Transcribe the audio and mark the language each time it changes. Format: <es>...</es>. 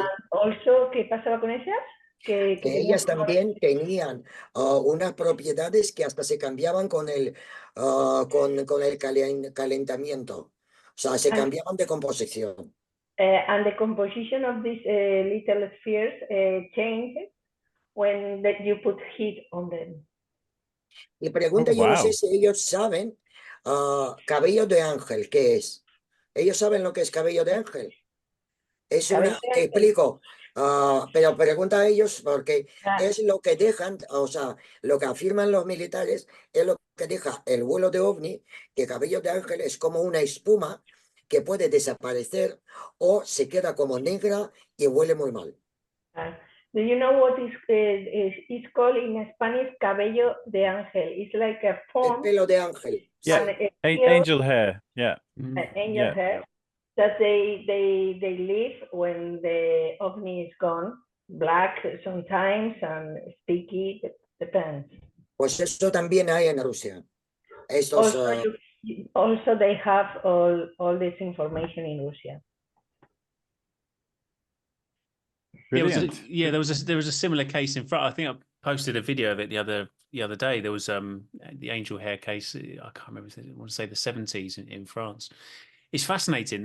<en>And also,</en> <es>¿qué pasaba con ellas? Que ellas también tenían unas propiedades que hasta se cambiaban con el calentamiento. O sea, se cambiaban de composición.</es> <en>And the composition of these little spheres changes when you put heat on them.</en> <es>Y pregunta, yo no sé si ellos saben cabello de ángel, ¿qué es? ¿Ellos saben lo que es cabello de ángel? Es una, te explico, pero pregunta a ellos porque es lo que dejan, o sea, lo que afirman los militares es lo que deja el vuelo de ovni, que cabello de ángel es como una espuma que puede desaparecer o se queda como negra y huele muy mal.</es> <en>Do you know what is called in Spanish cabello de ángel? It's like a foam.</en> <es>El pelo de ángel.</es> <en>Yeah, angel hair. Yeah. Angel hair that they leave when the ovni is gone. Black sometimes and sticky, depends.</en> <es>Pues eso también hay en Rusia. Estos,</es> <en>also they have all this information in Russia. There was a similar case in France. I think I posted a video of it the other day. There was the angel hair case. I can't remember. I want to say the 70s in France. It's fascinating.</en>